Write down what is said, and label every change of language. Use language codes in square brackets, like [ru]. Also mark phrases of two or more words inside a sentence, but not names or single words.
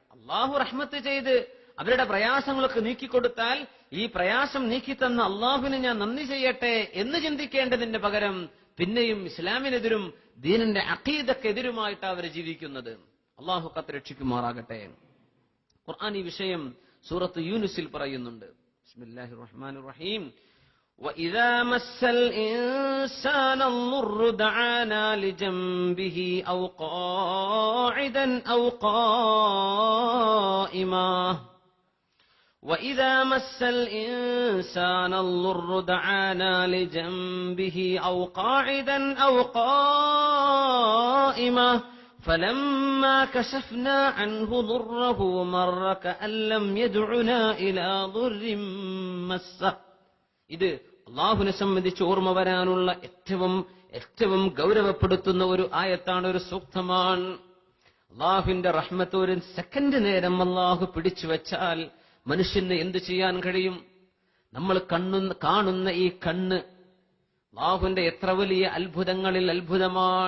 [ml] അല്ലാഹു റഹ്മത്ത് ചെയ്ത് അവരുടെ പ്രയാസങ്ങളൊക്കെ നീക്കിക്കൊടുത്താൽ ഈ പ്രയാസം നീക്കിത്തന്ന അള്ളാഹുവിന് ഞാൻ നന്ദി ചെയ്യട്ടെ എന്ന് ചിന്തിക്കേണ്ടതിന്റെ പകരം പിന്നെയും ഇസ്ലാമിനെതിരും ദീനിന്റെ അഖീദക്കെതിരുമായിട്ടാണ് അവർ ജീവിക്കുന്നത്. അള്ളാഹു കാത്തുരക്ഷിക്കുമാറാകട്ടെ. ഖുർആൻ ഈ വിഷയം സൂറത്ത് യൂനുസിൽ പറയുന്നുണ്ട്. [ar] بسم الله الرحمن الرحيم. وَإِذَا مَسَّ الْإِنسَانَ الضُّرُّ دَعَانَا لِجَنبِهِ أَوْ قَاعِدًا أَوْ قَائِمًا وَإِذَا مَسَّ الْإِنسَانَ الضُّرُّ دَعَانَا لِجَنبِهِ أَوْ قَاعِدًا أَوْ قَائِمًا فَلَمَّا كَشَفْنَا عَنْهُ ضُرَّهُ مَرَّ كَأَن لَّمْ يَدْعُنَا إِلَى ضُرٍّ مَّسَّهُ. [ml] ഇത് അള്ളാഹുവിനെ സംബന്ധിച്ച് ഓർമ്മ വരാനുള്ള ഏറ്റവും ഗൗരവപ്പെടുത്തുന്ന ഒരു ആയത്താണ്, ഒരു സൂക്തമാണ്. അള്ളാഹുവിന്റെ റഹ്മത്ത് ഒരു സെക്കൻഡ് നേരം അള്ളാഹു പിടിച്ചു വെച്ചാൽ മനുഷ്യന് എന്ത് ചെയ്യാൻ കഴിയും? നമ്മൾ കാണുന്ന ഈ കണ്ണ് അള്ളാഹുവിന്റെ എത്ര വലിയ അത്ഭുതങ്ങളിൽ അത്ഭുതമാണ്.